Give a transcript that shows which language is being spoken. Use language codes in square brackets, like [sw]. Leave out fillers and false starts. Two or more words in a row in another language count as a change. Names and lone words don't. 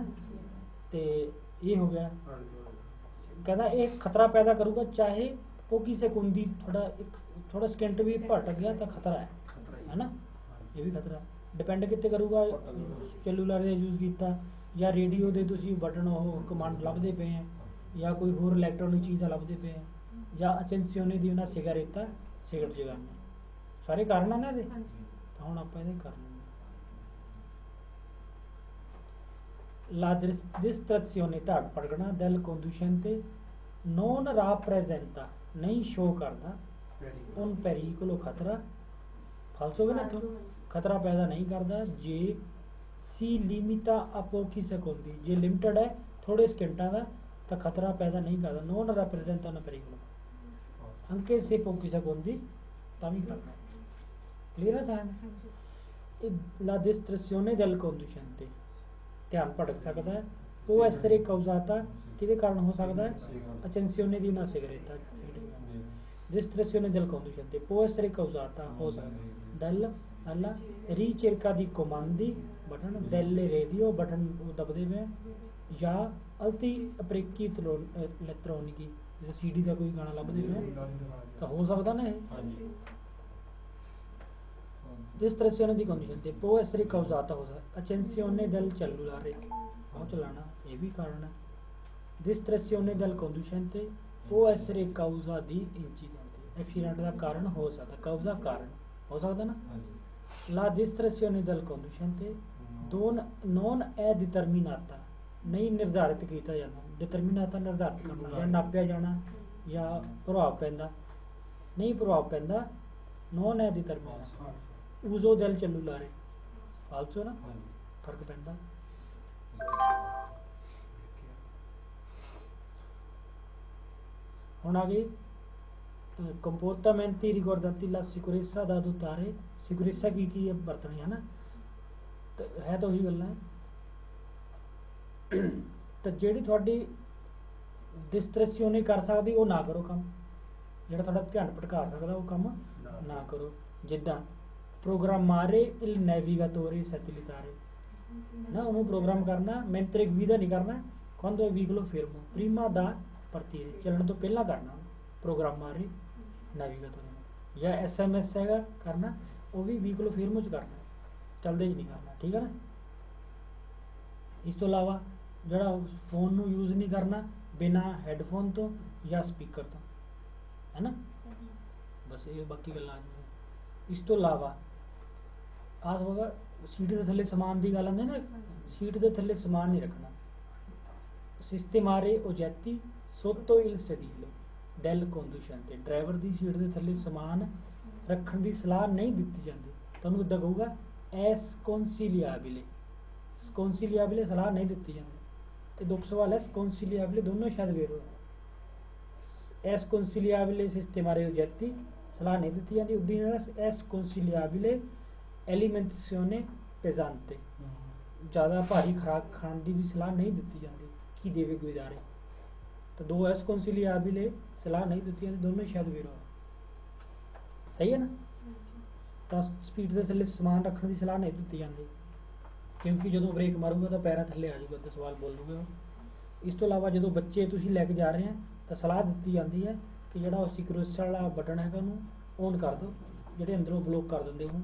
[pa] ਤੇ ਇਹ ਹੋ ਗਿਆ ਕਹਿੰਦਾ ਇਹ ਖਤਰਾ ਪੈਦਾ ਕਰੂਗਾ ਚਾਹੇ [it] pochi secondi [pa] ਥੋੜਾ ਸਕਿੰਟ ਵੀ ਭਟਕ ਗਿਆ ਤਾਂ ਖਤਰਾ ਹੈ ਨਾ ਇਹ ਵੀ ਖਤਰਾ ਡਿਪੈਂਡ ਕਿੱਥੇ ਕਰੂਗਾ ਸੈਲੂਲਰ ਦਾ ਯੂਜ਼ ਕੀਤਾ ਜਾਂ ਰੇਡੀਓ ਦੇ ਤੁਸੀਂ ਬਟਨ ਉਹ ਕਮਾਂਡ ਲੱਭਦੇ ਪਏ ਆ ਜਾਂ ਕੋਈ ਹੋਰ ਇਲੈਕਟ੍ਰੋਨਿਕ ਚੀਜ਼ਾਂ ਲੱਭਦੇ ਪਏ ਆ ਜਾਂ ਅਚਨਸਿਓਨੇ ਦੀ ਉਹਨਾਂ ਸਿਗਰਟ ਜਗਾਉਣਾ ਸਾਰੇ ਕਾਰਨ ਆ ਨਾ ਇਹਦੇ ਤਾਂ ਹੁਣ ਆਪਾਂ ਇਹਦੇ ਕਰ ਲੈਂਦੇ [it] la distrazione [pa] ਧਾੜ ਭਟਕਣਾ [it] del conducente non rappresenta [pa] ਨਹੀਂ ਸ਼ੋ ਕਰਦਾ [it] un pericolo [pa] ਖਤਰਾ ਫਾਲਸੋ ਵੀ ਨਾ ਤੋਂ ਖਤਰਾ ਪੈਦਾ ਨਹੀਂ ਕਰਦਾ ਜੇ ਸੀ [it] limita a pochi secondi [pa] ਜੇ ਲਿਮਟਡ ਹੈ ਥੋੜੇ ਸਕਿੰਟਾਂ ਦਾ ਤਾਂ ਖਤਰਾ ਪੈਦਾ ਨਹੀਂ ਕਰਦਾ [it] non rappresenta un pericolo anche se pochi secondi [pa] ਤਾਂ ਵੀ ਕਰਦਾ ਕਲੀਅਰ ਹੈ [it] la distrazione del conducente [pa] ਧਿਆਨ ਭਟਕ ਸਕਦਾ ਹੈ [it] può essere causata [pa] ਕਿਹਦੇ ਕਾਰਨ ਹੋ ਸਕਦਾ ਹੈ [it] accensione di una sigaretta distrazione del conducente può essere causata [pa] ਹੋ ਸਕਦਾ [it] dal alla ricerca di comandi बटन delle radio [hi] बटन दबदे में या [it] altri apparecchi elettronici [hi] जैसे सीडी का कोई गाना [pa] ਲੱਭਦੇ ਪਏ ਤਾਂ ਹੋ ਸਕਦਾ ਨਾ ਇਹ ਹਾਂਜੀ [it] distrazione di conducente può essere causata accensione del cellulare [pa] ਉਹ ਚਲਾਣਾ ਇਹ ਵੀ ਕਾਰਨ ਹੈ [it] distrazione del conducente può essere causa di incidente accident [pa] ਦਾ ਕਾਰਨ ਹੋ ਸਕਦਾ [it] causa [pa] ਕਾਰਨ ਹੋ ਸਕਦਾ ਨਾ ਹਾਂਜੀ [it] la distrazione del conducente non è determinata [pa] ਨਹੀਂ ਨਿਰਧਾਰਿਤ ਕੀਤਾ ਜਾਂਦਾ determinata ਨਿਰਧਾਰਿਤ ਕਰਨਾ ਜਾਂ ਨਾਪਿਆ ਜਾਣਾ ਜਾਂ ਪ੍ਰਭਾਵ ਪੈਂਦਾ ਨਹੀਂ ਪ੍ਰਭਾਵ ਪੈਂਦਾ [it] non è determinata uso del cellulare falso [pa] ਨਾ ਹਾਂਜੀ ਫਰਕ ਪੈਂਦਾ ਹੁਣ ਆ ਗਈ [it] comportamenti riguardanti la sicurezza da adottare sicurezza [pa] ਕੀ ਵਰਤਣੀ ਹੈ ਨਾ ਤੇ ਹੈ ਤਾਂ ਉਹੀ ਗੱਲਾਂ ਤਾਂ ਜਿਹੜੀ ਤੁਹਾਡੀ distrazione ਕਰ ਸਕਦੀ ਉਹ ਨਾ ਕਰੋ ਕੰਮ ਜਿਹੜਾ ਤੁਹਾਡਾ ਧਿਆਨ ਭਟਕਾ ਸਕਦਾ ਉਹ ਕੰਮ ਨਾ ਕਰੋ ਜਿੱਦਾਂ [it] programmare il navigatore satellitare [pa] ਨਾ ਉਹਨੂੰ ਪ੍ਰੋਗਰਾਮ ਕਰਨਾ [it] mentre guida [pa] ਨਹੀਂ ਕਰਨਾ [it] quando è veicolo fermo prima da partire [pa] ਚੱਲਣ ਤੋਂ ਪਹਿਲਾਂ ਕਰਨਾ [it] programmare navigatore [pa] ਜਾਂ SMS ਹੈਗਾ ਕਰਨਾ ਉਹ ਵੀ [it] veicolo fermo [pa] ਚ ਕਰਨਾ ਚੱਲਦੇ ਚ ਨਹੀਂ ਕਰਨਾ ਠੀਕ ਹੈ ਨਾ ਇਸ ਤੋਂ ਇਲਾਵਾ ਜਿਹੜਾ ਫੋਨ ਨੂੰ ਯੂਜ਼ ਨਹੀਂ ਕਰਨਾ ਬਿਨਾ ਹੈੱਡਫੋਨ ਤੋਂ ਜਾਂ ਸਪੀਕਰ ਤੋਂ ਹੈ ਨਾ ਬਸ ਇਹ ਬਾਕੀ ਗੱਲਾਂ ਆ ਜਾਣਗੀਆਂ ਇਸ ਤੋਂ ਇਲਾਵਾ ਆਸ ਹੋਗਾ ਸੀਟ ਦੇ ਥੱਲੇ ਸਮਾਨ ਦੀ ਗੱਲ ਆਉਂਦੀ ਨਾ ਸੀਟ ਦੇ ਥੱਲੇ ਸਮਾਨ ਨਹੀਂ ਰੱਖਣਾ sistemare [it] oggetti sotto il sedile del conducente [pa] ਡਰਾਈਵਰ ਦੀ ਸੀਟ ਦੇ ਥੱਲੇ ਸਮਾਨ ਰੱਖਣ ਦੀ ਸਲਾਹ ਨਹੀਂ ਦਿੱਤੀ ਜਾਂਦੀ ਤੁਹਾਨੂੰ ਇੱਦਾਂ ਕਹੂਗਾ [it] è sconsigliabile sconsigliabile [pa] ਸਲਾਹ ਨਹੀਂ ਦਿੱਤੀ ਜਾਂਦੀ ਤੇ ਦੁੱਖ ਸਵਾਲ ਹੈ sconsigliabile ਦੋਨੋਂ ਸ਼ਾਇਦ ਵੇਰੋ [it] è sconsigliabile sistemare oggetti [pa] ਸਲਾਹ ਨਹੀਂ ਦਿੱਤੀ ਜਾਂਦੀ ਉਦੀ [it] è sconsigliabile alimentazione pesante [pa] ਜ਼ਿਆਦਾ ਭਾਰੀ ਖੁਰਾਕ ਖਾਣ ਦੀ ਵੀ ਸਲਾਹ ਨਹੀਂ ਦਿੱਤੀ ਜਾਂਦੀ ਕੀ ਦੇਵੇ ਗੁਜ਼ਾਰੇ ਤਾਂ ਦੋ ਹੈ sconsigliabile ਸਲਾਹ ਨਹੀਂ ਦਿੱਤੀ ਜਾਂਦੀ ਦੋਨੋਂ ਸ਼ਾਇਦ ਵੇਰੋ ਸਹੀ ਹੈ ਨਾ ਤਾਂ ਸਪੀਡ ਦੇ ਥੱਲੇ ਸਮਾਨ ਰੱਖਣ ਦੀ ਸਲਾਹ ਨਹੀਂ ਦਿੱਤੀ ਜਾਂਦੀ ਕਿਉਂਕਿ ਜਦੋਂ ਬ੍ਰੇਕ ਮਾਰੂਗਾ ਤਾਂ ਪੈਰਾਂ ਥੱਲੇ ਆ ਜਾਊਗਾ ਤੇ ਸਵਾਲ ਬੋਲੂਗਾ ਇਸ ਤੋਂ ਇਲਾਵਾ ਜਦੋਂ ਬੱਚੇ ਤੁਸੀਂ ਲੈ ਕੇ ਜਾ ਰਹੇ ਆ ਤਾਂ ਸਲਾਹ ਦਿੱਤੀ ਜਾਂਦੀ ਹੈ ਕਿ ਜਿਹੜਾ ਉਹ ਸਿਕਿਉਰਿਟੀ ਵਾਲਾ ਬਟਨ ਹੈਗਾ ਉਹਨੂੰ ਔਨ ਕਰ ਦਿਓ ਜਿਹੜੇ ਅੰਦਰੋਂ ਬਲੌਕ ਕਰ ਦਿੰਦੇ ਉਹਨੂੰ